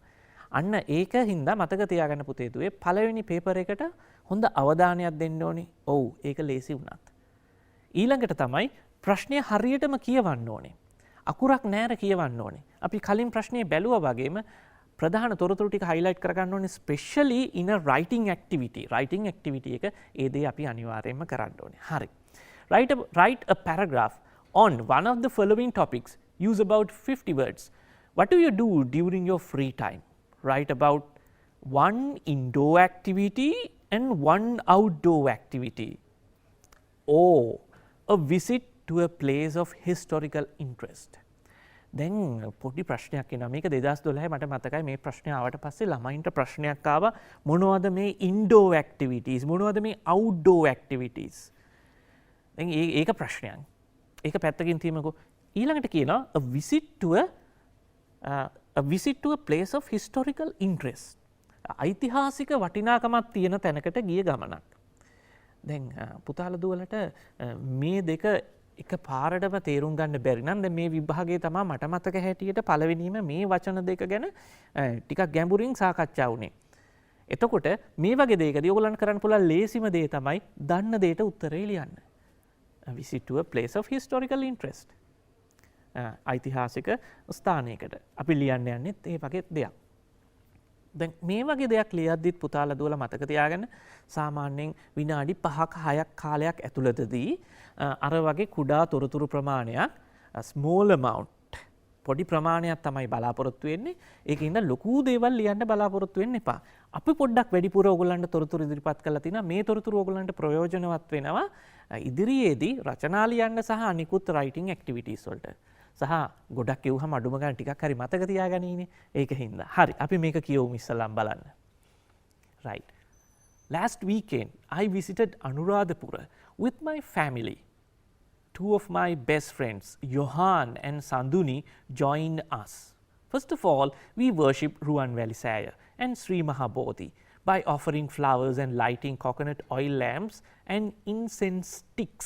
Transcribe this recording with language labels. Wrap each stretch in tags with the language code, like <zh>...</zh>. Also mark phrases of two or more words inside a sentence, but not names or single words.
<si>අන්න ඒක හින්දා මතක තියාගන්න පුතේ දුවේ පළවෙනි පේපර් එකට හොඳ අවධානයක් දෙන්න ඕනේ. ඔව් ඒක ලේසි වුණත්. ඊළඟට තමයි ප්‍රශ්නය හරියටම කියවන්න ඕනේ. අකුරක් නෑර කියවන්න ඕනේ. අපි කලින් ප්‍රශ්නේ බැලුවා වගේම ප්‍රධාන තොරතුරු ටික highlight කරගන්න ඕනේ,</si> <en>especially in a writing activity. Writing activity</en> <si>එක ඒ දේ අපි අනිවාර්යයෙන්ම කරන්න ඕනේ. හරි.</si> <en>Write a paragraph on one of the following topics. Use about 50 words. What do you do during your free time? Write about one indoor activity and one outdoor activity. Or a visit to a place of historical interest.</en> <si>දැන් පොඩි ප්‍රශ්නයක් එනවා. මේක 2012 මට මතකයි මේ ප්‍රශ්නය ආවට පස්සේ ළමයින්ට ප්‍රශ්නයක් ආවා මොනවද මේ</si> <en>indoor activities,</en> <si>මොනවද මේ</si> <en>outdoor activities.</en> <si>දැන් ඒක ප්‍රශ්නයක්. ඒක පැත්තකින් තියමුකෝ. ඊළඟට කියනවා</si> <en>a visit to a place of historical interest.</en> <si>ඓතිහාසික වටිනාකමක් තියෙන තැනකට ගිය ගමනක්. දැන් පුතාලා දුවලට මේ දෙක එක පාරටම තේරුම් ගන්න බැරි නම් දැන් මේ විභාගයේ තමයි මට මතක හැටියට පළවෙනිම මේ වචන දෙක ගැන ටිකක් ගැඹුරින් සාකච්ඡා වුණේ. එතකොට මේ වගේ දෙයකදී ඔයගොල්ලන්ට කරන්න පුළුවන් ලේසිම දේ තමයි දන්න දෙයට උත්තරේ ලියන්න. visit to a place of historical interest. ඓතිහාසික ස්ථානයකට අපි ලියන්න යන්නේත් ඒ වගේ දෙයක්. දැන් මේ වගේ දෙයක් ලියද්දිත් පුතාලා දුවලා මතක තියාගන්න සාමාන්‍යයෙන් විනාඩි 5ක 6ක් කාලයක් ඇතුළතදී අර වගේ කුඩා තොරතුරු ප්‍රමාණයක්</si> <en>small amount</en> <si>පොඩි ප්‍රමාණයක් තමයි බලාපොරොත්තු වෙන්නේ. ඒකින්ද ලොකු දේවල් ලියන්න බලාපොරොත්තු වෙන්න එපා. අපි පොඩ්ඩක් වැඩිපුර ඕගොල්ලන්ට තොරතුරු ඉදිරිපත් කරලා තිනවා. මේ තොරතුරු ඕගොල්ලන්ට ප්‍රයෝජනවත් වෙනවා ඉදිරියේදී රචනා ලියන්න සහ අනිකුත්</si> <en>writing activities</en> <si>වලට. සහ ගොඩක් කියවුවම අඩුම ගන්න ටිකක් හරි මතක තියාගන්නීනේ. ඒක හින්දා. හරි. අපි මේක කියවමු ඉස්සෙල්ලාම බලන්න. Right.</si> <en>Last weekend I visited Anuradhapura with my family. Two of my best friends, Johan and Sanduni, joined us. First of all, we worshipped Ruwanveli Saya and Sri Mahabodhi by offering flowers and lighting coconut oil lamps and incense sticks.</en>